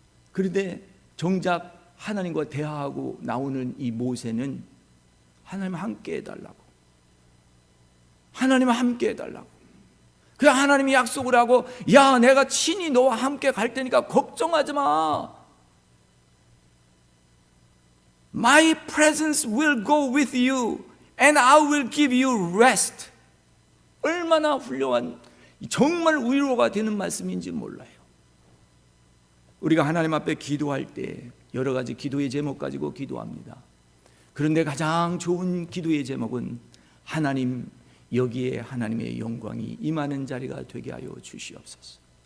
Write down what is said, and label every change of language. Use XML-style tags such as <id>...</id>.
<ko>그런데 정작 하나님과 대화하고 나오는 이 모세는 하나님 함께 해달라고, 하나님 함께 해달라고. 그 하나님이 약속을 하고 야 내가 친히 너와 함께 갈 테니까 걱정하지 마.</ko> <en>My presence will go with you and I will give you rest.</en> <ko>얼마나 훌륭한 정말 위로가 되는 말씀인지 몰라요. 우리가 하나님 앞에 기도할 때 여러 가지 기도의 제목 가지고 기도합니다. 그런데 가장 좋은 기도의 제목은 하나님 여기에 하나님의 영광이 임하는 자리가 되게 하여 주시옵소서.</ko>